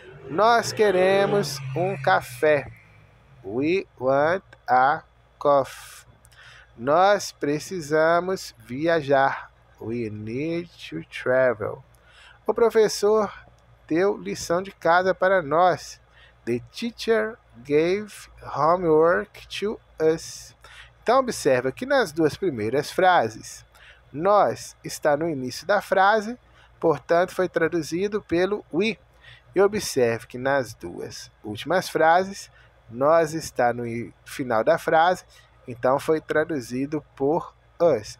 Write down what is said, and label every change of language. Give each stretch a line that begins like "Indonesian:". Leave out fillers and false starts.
Portuguese: Nós queremos um café.
English: We want a coffee.
Portuguese: Nós precisamos viajar.
English: We need to travel.
Portuguese: O professor deu lição de casa para nós.
English: The teacher gave homework to us.
Portuguese: Então, observa que nas duas primeiras frases, nós está no início da frase, portanto, foi traduzido pelo we. E observe que nas duas últimas frases, nós está no final da frase, então foi traduzido por us.